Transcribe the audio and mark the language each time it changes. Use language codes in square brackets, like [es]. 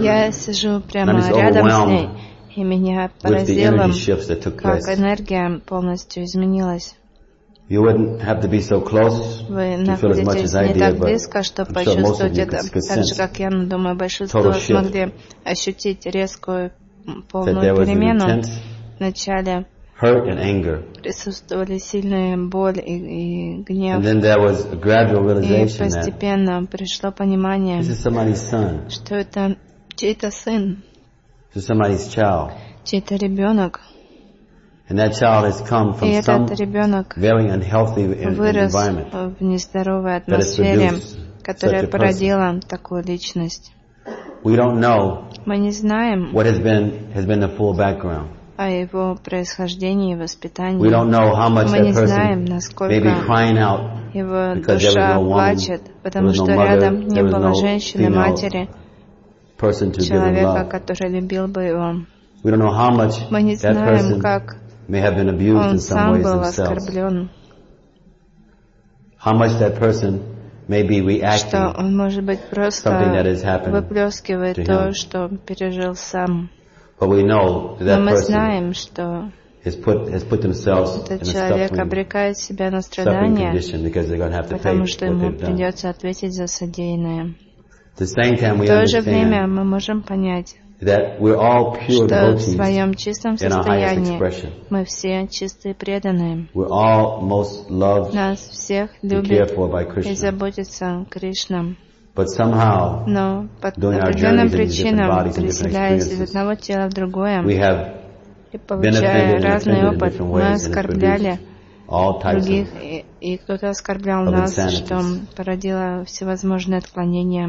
[ru] Я сижу прямо рядом с ней, и меня поразило, как энергия полностью изменилась. [en] You wouldn't have to be so close to feel as much as I did, but I'm sure most of you could sense. [ru] Как я думаю, большинство смогли ощутить резкую полную перемену. Вначале [en] hurt and anger. [ru] Присутствовали сильная боль и гнев. [en] And then there was a gradual realization that. [ru] И постепенно пришло понимание. [en] This is somebody's son. [ru] Что это чей-то сын. [en] This is somebody's child. [ru] Чей-то ребенок. [en] And that child has come from some very unhealthy environment. [ru] Вырос в нездоровой атмосфере, которая породила такую личность. [en] We don't know. [ru] Мы не знаем. [en] What has been the full background. [ru] О его происхождении и воспитании. [en] We don't know how much [ru] мы не знаем, насколько его душа плачет, потому что рядом не было женщины, матери, человека, который любил бы его. [en] We don't know how much [ru] мы не знаем, как [en] may have been abused [ru] он [en] in some [ru] сам был [en] ways [ru] оскорблен. [en] How much that person may be reacting [ru] что он, может быть, просто выплескивает то, [en] him. [ru] Что пережил сам. [en] But we know that [ru] но [en] person [ru] знаем, [en] has put themselves in a suffering condition because they're going to have to pay what they've done. At the same time, we understand that we're all pure devotees in our highest expression. We're all most loved and cared for by Krishna. But somehow, [ru] но по определенным причинам, переселяясь из одного тела в другое, [en] we have [ru] и получая разный опыт, мы оскорбляли других, и кто-то оскорблял нас, что породило всевозможные отклонения.